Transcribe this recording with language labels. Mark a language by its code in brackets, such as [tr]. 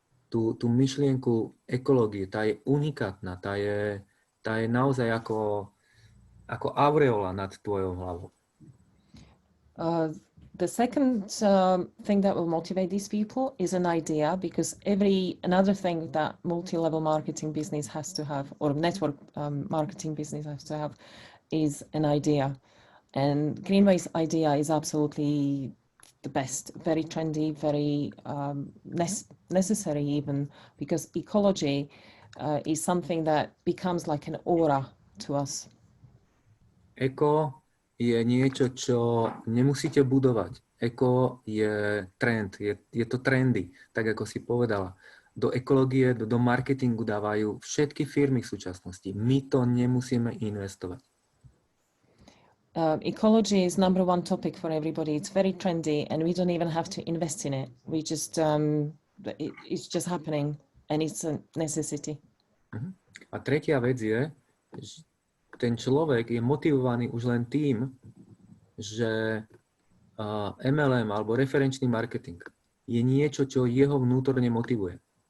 [sk] Tú myšlienku ekológie, tá je unikátna, tá je naozaj ako aureola nad tvojou hlavou. [en] The second thing that will motivate these people is an idea, because another thing that multi-level marketing business has to have, or network marketing business has to have, is an idea. And Greenway's idea is absolutely the best, very trendy, very necessary even, because ecology is something that becomes like an aura to us. [sk] Eko je niečo, čo nemusíte budovať. Eko je trend, je to trendy, tak ako si povedala. Do ekológie, do marketingu dávajú všetky firmy v súčasnosti. My to nemusíme investovať. [en] Ecology is number one topic for everybody. It's very trendy, and we don't even have to invest in it. We just it's just happening, and it's a necessity. [sk] A tretia vec je, že ten človek je motivovaný už len tým, že MLM alebo referenčný marketing je niečo, čo jeho vnútorne motivuje.